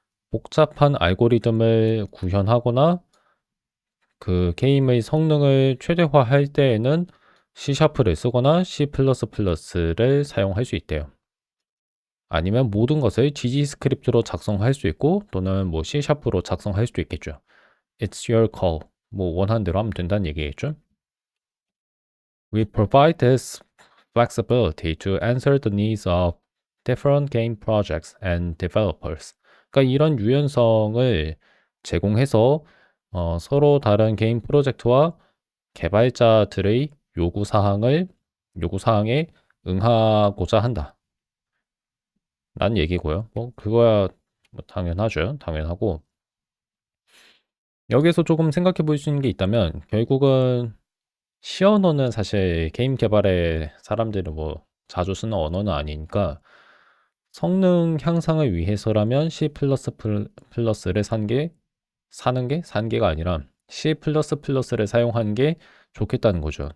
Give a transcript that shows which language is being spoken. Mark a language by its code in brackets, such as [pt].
[ko] 복잡한 알고리즘을 구현하거나 그 게임의 성능을 최대화할 때에는 C#를 쓰거나 C++를 사용할 수 있대요. 아니면 모든 것을 GG 스크립트로 작성할 수 있고 또는 뭐 C#로 작성할 수도 있겠죠. [en] It's your call. [ko] 뭐 원하는 대로 하면 된다는 얘기겠죠. [en] We provide this flexibility to answer the needs of different game projects and developers. [ko] 그러니까 이런 유연성을 제공해서 서로 다른 게임 프로젝트와 개발자들의 요구사항에 응하고자 한다. 라는 얘기고요. 뭐 그거야 뭐 당연하죠. 당연하고 여기서 조금 생각해 볼 수 있는 게 있다면 결국은 C 언어는 사실 게임 개발에 사람들이 뭐 자주 쓰는 언어는 아니니까 성능 향상을 위해서라면 C++를 사는 게가 아니라 C++를 사용하는 게 좋겠다는 거죠.